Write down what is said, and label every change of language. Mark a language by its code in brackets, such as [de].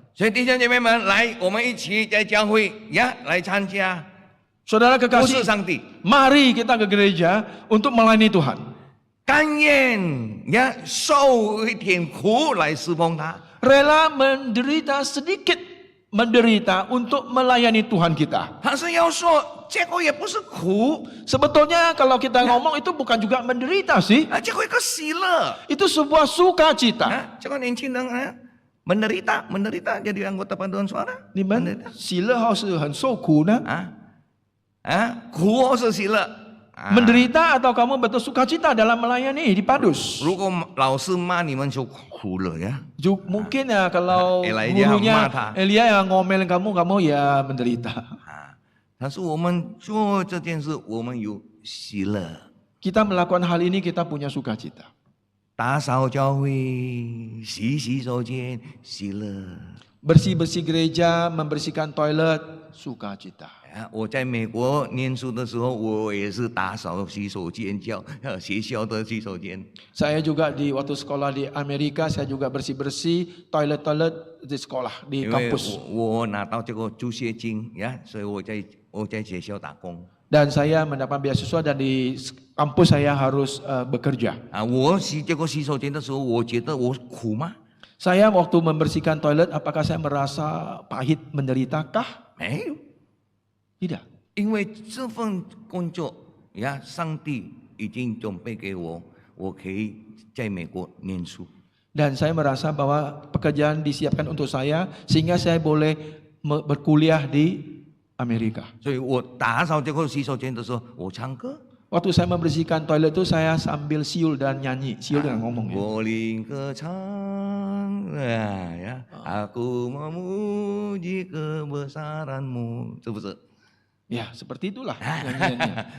[zh] 所以弟兄姐妹们，来，我们一起在教会呀来参加， [id] Saudara [zh] 不是 [id] kekasih, [zh] 上帝， [id] mari kita ke gereja untuk melayani Tuhan. [zh] 甘愿呀受一点苦来侍奉他。 [id] Rela menderita sedikit, menderita untuk melayani Tuhan kita. [zh] 他是要说，这个也不是苦 [id] Sebetulnya kalau kita ngomong itu bukan juga menderita sih. [zh] 啊，这个一个喜乐 [id] Itu sebuah sukacita. 啊， [zh] 这个年轻人啊， [id] menderita jadi anggota paduan suara， [zh] 你们喜乐后是很受苦呢？苦或是喜乐。 [id] Menderita atau kamu betul sukacita dalam melayani di Padus? [zh] 如果老师骂你们就苦了呀。 [id] Mungkin ya kalau Elijah gurunya marah. Elia yang ngomelin kamu ya menderita. [zh] 但是我们做这件事，我们有喜乐。 [id] Kita melakukan hal ini kita punya sukacita. [zh] 打扫教会，洗手间，喜乐。 [id] Bersih-bersih gereja, membersihkan toilet, sukacita. [zh] 我在美国念书的时候，我也是打扫洗手间，学校的洗手间。 [id] Saya juga waktu sekolah di Amerika, saya juga bersih-bersih toilet-toilet di sekolah, di [zh] 因为 [id] kampus. [zh] 我拿到这个助学金呀，所以我在学校打工。 [id] Dan saya mendapat beasiswa dan di kampus saya harus bekerja. [zh] 我洗这个洗手间的时候，我觉得我苦吗？ [id] Saya waktu membersihkan toilet, apakah saya merasa pahit, menderitakah? [zh] 没有， [id] Tidak. [zh] 因为这份工作呀，上帝已经准备给我，我可以在美国念书。 [id] Dan saya merasa bahwa pekerjaan disiapkan untuk saya sehingga saya boleh berkuliah di Amerika. [zh] 所以我打扫这个洗手间的时候，我唱歌。 [id] Waktu saya membersihkan toilet itu saya sambil siul dan nyanyi, siul dan ngomong. Ya. [zh] 我灵歌唱呀， [id] aku memuji kebesaranmu， [zh] 是不是？ [id] Ya, seperti itulah nyanyiannya.